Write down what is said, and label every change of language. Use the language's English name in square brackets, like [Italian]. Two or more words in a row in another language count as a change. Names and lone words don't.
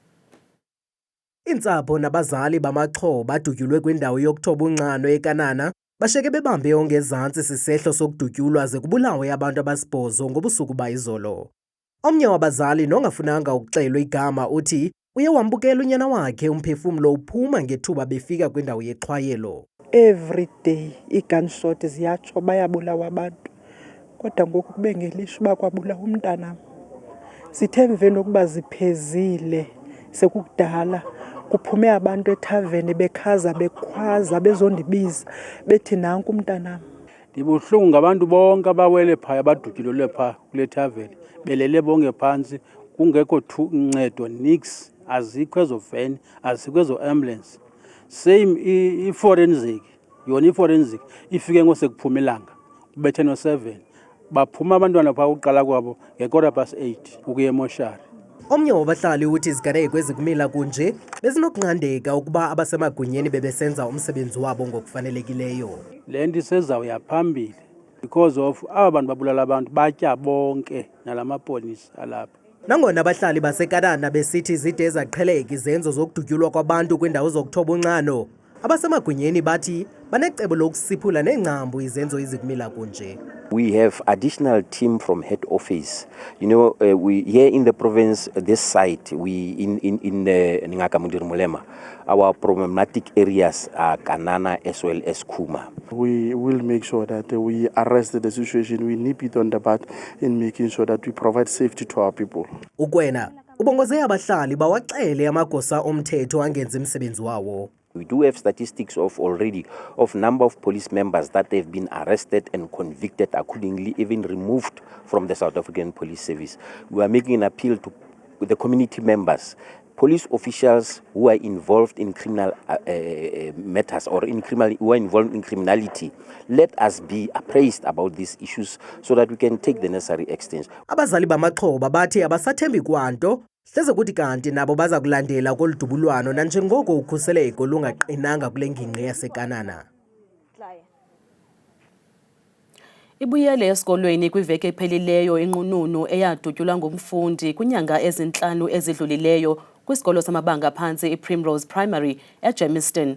[Xhosa] Iintsapho nabazali bamaxhoba badutyulwe kwindawo yokuthoba unxano eKanana basheke bebambe ongezantsi sisehlo sokudutyulwa ze kubulawe abantu abasibhozo ngobusuku bayizolo. Omnye wabazali nongafunanga ukuxelwa igama uthi uye wambukela unyana wakhe umphefumlo uphuma ngethuba befika kwindawo yexhwayelo. [English] Every day [Xhosa] i-gunshot ziyatsho bayabulawa abantu kodwa ngoku kube ngelishwa uba kwabulawa umntanam. Sithe emveni ukuba ziphezile sekukudala kuphume abantu ethaveni bekhaza bekhwaza bezondibiza bethi nanku umntanam. Ndibuhlungu ngabantu bonke abawele phaya abadutyulelwe phaa kule thaveni belele bonke phantsi kungekho ncedo nix, azikho ezo veni, azikho ezo ambulance. Same i-forensic, yona i-forensic ifike ngosekuphume ilanga kubethe no-7 baphuma abantwana phaa uqala kwabo nge8:15 ukuya emoshari. Omnye wabahlali uthi iziganeko ezikumila kunje bezinokunqandeka ukuba abasemagunyeni bebesenza umsebenzi wabo ngokufanelekileyo. Le nto isezawuya phambili [English] because of [Xhosa] aba bantu babulala abantu batya bonke nalamapolisa alapha. Nangona abahlali baseKanana besithi zide zaqheleka izenzo zokudutyulwa kwabantu kwindawo zokuthoba unxano, abasemagunyeni bathi banecebo lokusiphula neengcambu izenzo ezikumila kunje. [English] We have additional team from head office. You know, we here in the province, this site, we in Ngaka Mulema, our problematic areas are Kanana as well as Kuma. We will make sure that we arrest the situation, we nip it on the bud in making sure that we provide safety to our people. [Xhosa] Ukwena, ubongoze abahlali bawaxele amagosa omthetho angenza umsebenzi wawo. [English] We do have statistics already of number of police members that have been arrested and convicted accordingly, even removed from the South African Police Service. We are making an appeal to the community members, police officials who are involved in criminal matters or who are involved in criminality. Let us be appraised about these issues so that we can take the necessary actions. [Xhosa] Abazali bamaxhoba bathi abasathembi kwanto hleze kuthi kanti nabo baza kulandela koludubulwano nanjengoko ukhuseleko lungaqinanga kule ngingqi yaseKanana. Ibuyele esikolweni kwiveki ephelileyo inqununu eyadutyulwa ngumfundi kwinyanga ezintlanu ezidlulileyo kwisikolo samabanga aphantsi iPrimrose Primary eGermiston.